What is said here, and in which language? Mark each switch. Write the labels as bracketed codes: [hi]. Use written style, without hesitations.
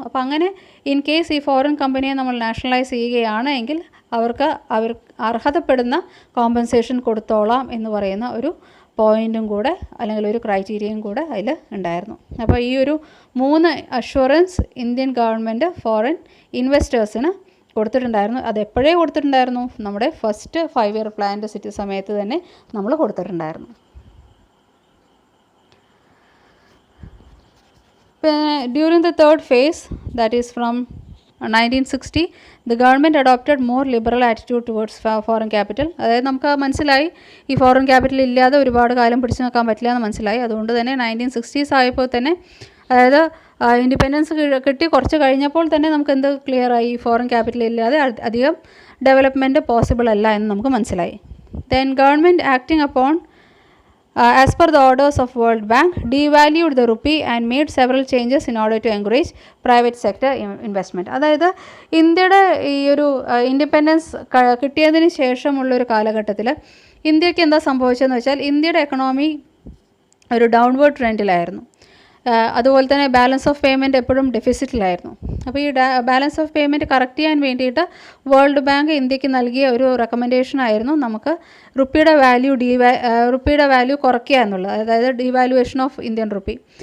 [ml] അപ്പോൾ അങ്ങനെ in case ഈ ഫോറിൻ കമ്പനിയെ നമ്മൾ നാഷണലൈസ് ചെയ്യുകയാണ് എങ്കിൽ അവർ അർഹതപ്പെടുന്ന കോമ്പൻസേഷൻ കൊടുത്തോളാം എന്ന് പറയുന്ന ഒരു പോയിൻറ്റും കൂടെ, അല്ലെങ്കിൽ ഒരു ക്രൈറ്റീരിയയും കൂടെ അതിൽ ഉണ്ടായിരുന്നു. അപ്പോൾ ഈ ഒരു 3 അഷ്വറൻസ് ഇന്ത്യൻ ഗവൺമെൻറ് ഫോറിൻ ഇൻവെസ്റ്റേഴ്സിന് കൊടുത്തിട്ടുണ്ടായിരുന്നു. അത് എപ്പോഴേ കൊടുത്തിട്ടുണ്ടായിരുന്നു, നമ്മുടെ ഫസ്റ്റ് 5 ഇയർ പ്ലാനിൻ്റെ സമയത്ത് തന്നെ നമ്മൾ കൊടുത്തിട്ടുണ്ടായിരുന്നു. [en] During the third phase, that is from 1960, the government adopted more liberal attitude towards foreign capital. [ml] അതായത് നമുക്ക് മനസ്സിലായി ഈ ഫോറിൻ ക്യാപിറ്റൽ ഇല്ലാതെ ഒരുപാട് കാലം പിടിച്ചു നിൽക്കാൻ പറ്റില്ല എന്ന് മനസ്സിലായി. അതുകൊണ്ട് തന്നെ 1960s ആയപ്പോൾ തന്നെ, അതായത് ഇൻഡിപെൻഡൻസ് കിട്ടി കുറച്ച് കഴിഞ്ഞപ്പോൾ തന്നെ നമുക്ക് എന്ത് ക്ലിയറായി, ഫോറിൻ ക്യാപിറ്റൽ ഇല്ലാതെ അധികം ഡെവലപ്മെൻറ്റ് പോസിബിൾ അല്ല എന്ന് നമുക്ക് മനസ്സിലായി. [en] Then government acting upon as per the orders of World Bank devalued the rupee and made several changes in order to encourage private sector investment. [ml] അതായത് ഇന്ത്യയുടെ ഈ ഒരു ഇൻഡിപെൻഡൻസ് കിട്ടിയതിന് ശേഷമുള്ളൊരു കാലഘട്ടത്തിൽ ഇന്ത്യക്ക് എന്താ സംഭവിച്ചതെന്ന് വെച്ചാൽ, ഇന്ത്യയുടെ എക്കണോമി ഒരു ഡൗൺവേർഡ് ട്രെൻഡിലായിരുന്നു. അതുപോലെ തന്നെ ബാലൻസ് ഓഫ് പേയ്മെൻറ്റ് എപ്പോഴും ഡെഫിസിറ്റിലായിരുന്നു. അപ്പോൾ ഈ ബാലൻസ് ഓഫ് പേയ്മെൻറ്റ് കറക്റ്റ് ചെയ്യാൻ വേണ്ടിയിട്ട് വേൾഡ് ബാങ്ക് ഇന്ത്യക്ക് നൽകിയ ഒരു റെക്കമെൻഡേഷൻ ആയിരുന്നു നമുക്ക് റുപ്പിയുടെ വാല്യൂ കുറയ്ക്കുക എന്നുള്ളത്, അതായത് ഡിവാലുവേഷൻ ഓഫ് ഇന്ത്യൻ റുപ്പി.